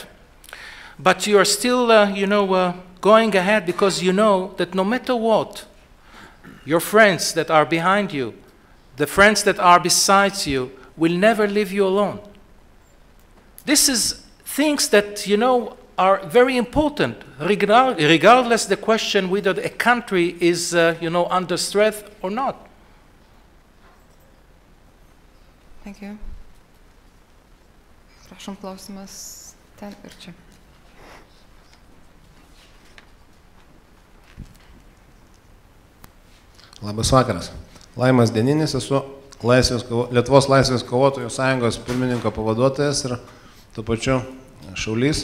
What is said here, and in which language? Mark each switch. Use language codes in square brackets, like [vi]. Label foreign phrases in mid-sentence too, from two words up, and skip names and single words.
[en] But you are still, going ahead because you know that no matter what, your friends that are behind you, the friends that are beside you, will never leave you alone. This is things that, are very important, regardless the question whether a country is, under threat or not. Thank you. [lt] Prašom, klausimas ten ir čia. Labas vakaras. Laimas Dieninis, esu Lietuvos laisvės kovotojų sąjungos pirmininko pavaduotojas ir tuo pačiu šaulys.